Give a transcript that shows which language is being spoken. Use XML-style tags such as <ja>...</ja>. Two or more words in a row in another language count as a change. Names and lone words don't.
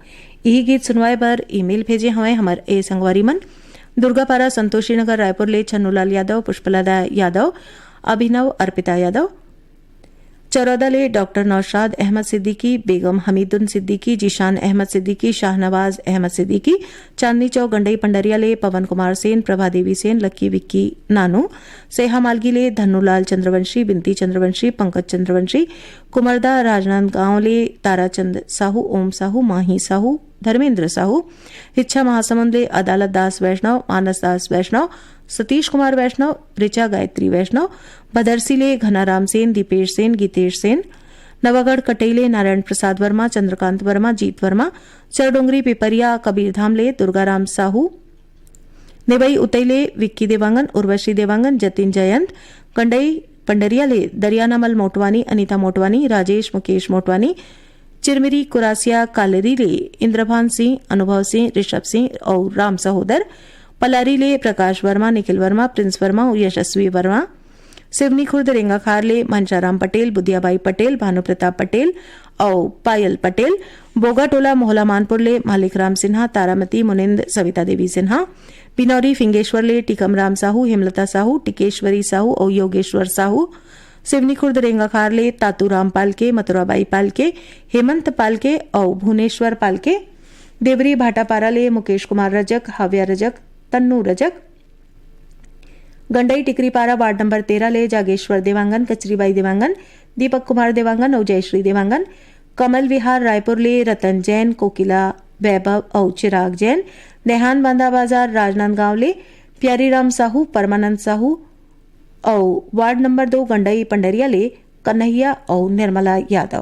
<hne>यही गीत सुनवाए पर ईमेल भेजे हमें हमारे ए संगवारी मन दुर्गापारा संतोषी नगर रायपुर ले छन्नूलाल यादव, पुष्पलता यादव, अभिनव अर्पिता यादव। चरौदा ले डॉक्टर नौशाद अहमद सिद्दीकी, बेगम हमीदुन सिद्दीकी, जीशान अहमद सिद्दीकी, शाहनवाज अहमद सिद्दीकी। चांदनी चौक गंडई पंडरिया ले पवन कुमार सेन, प्रभा देवी सेन, लक्की विक्की नानू। सेहा मालगी ले धन्नूलाल चंद्रवंशी, बिनती चंद्रवंशी, पंकज चंद्रवंशी। कुमरदा राजनांदगांव ले ताराचंद साहू, ओम साहू, माही साहू, धर्मेंद्र साहू। हिच्छा महासमुंद ले अदालत दास वैष्णव, मानस दास वैष्णव, सतीश कुमार वैष्णव, ऋचा गायत्री वैष्णव। भदरसी ले घनाराम सेन, दीपेश सेन, गीतेश सेन। नवागढ़ कटेले नारायण प्रसाद वर्मा, चंद्रकांत वर्मा, जीत वर्मा। चरडोंगरी पिपरिया कबीरधाम ले दुर्गाराम साहू। नेबई उतैले विक्की देवांगन, उर्वशी देवांगन, जतिन जयंत। कंडई पंडरिया ले दरियानामल मोटवानी, अनीता मोटवानी, राजेश मुकेश मोटवानी। चिरमिरी कुरासिया कालेरी ले इंद्रभान सिंह, अनुभव सिंह, ऋषभ सिंह और राम सहोदर। पलारी ले प्रकाश वर्मा, निखिल वर्मा, प्रिंस वर्मा और यशस्वी वर्मा। सिवनी खुर्द रेंगाखार ले मनशाराम पटेल, बुदियाबाई पटेल, भानु प्रताप पटेल और पायल पटेल। बोगाटोला मोहला मानपुर ले मालिक राम सिन्हा, तारामती, मुनिंद, सविता देवी सिन्हा। पिनौरी फिंगेश्वर ले टीकमराम साहू, हेमलता साहू, टिकेश्वरी साहू और योगेश्वर साहू। सिवनी खुर्द रेंगाखार ले तातूराम पालके, मथुराबाई पालके, हेमंत पालके और भुवनेश्वर पालके। देवरी भाटापारा ले मुकेश कुमार रजक, हाव्या रजक, तन्नू रजक। गंडई टिकरीपारा वार्ड नंबर 13 ले जागेश्वर देवांगन, कचरीबाई देवांगन, दीपक कुमार देवांगन और जयश्री देवांगन। कमल विहार रायपुर ले रतन जैन, कोकिला वैभव और चिराग जैन। देहान बांधा बाजार राजनांदगांव ले प्यारीराम साहू, परमानंद साहू और वार्ड नंबर 2 गंडई पंडरिया ले कन्हैया और निर्मला यादव।</hne>